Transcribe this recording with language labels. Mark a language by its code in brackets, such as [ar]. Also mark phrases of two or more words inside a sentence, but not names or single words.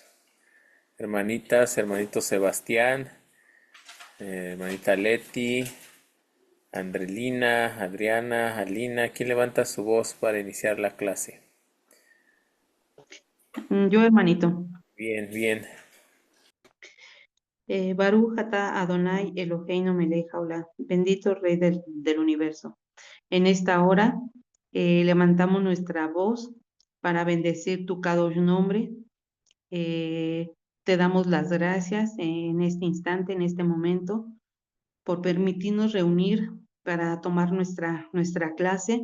[es] Hermanitas, hermanito Sebastián, hermanita Leti, Andrelina, Adriana, Alina, ¿quién levanta su voz para iniciar la clase? Yo, hermanito. Bien, bien. [he] ברוך אתה אדוני אלוהינו מלך העולם. [es] Bendito Rey del universo. En esta hora levantamos nuestra voz para bendecir tu Kadosh nombre. Eh, Te damos las gracias en este instante, en este momento, por permitirnos reunir para tomar nuestra clase.